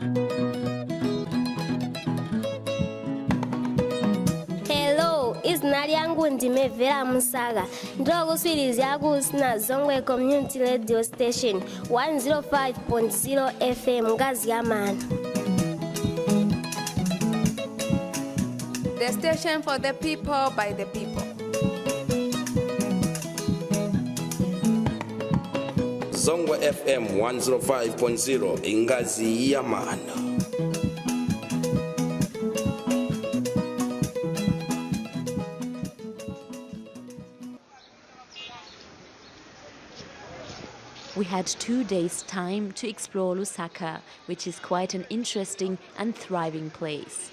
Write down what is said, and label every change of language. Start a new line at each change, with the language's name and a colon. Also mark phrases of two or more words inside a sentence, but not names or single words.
English: Hello, it's
Tonga (Zambia): Nadia nangu ndimevera Musaga ndokuswirizira ku Sinazongwe Community Radio Station 105.0 FM ngazi ya mana.
English: The station for the people by the people.
Tonga (Zambia): Zongwe FM 105.0 ingazi ya mana.
English: We had 2 days' time to explore Lusaka, which is quite an interesting and thriving place.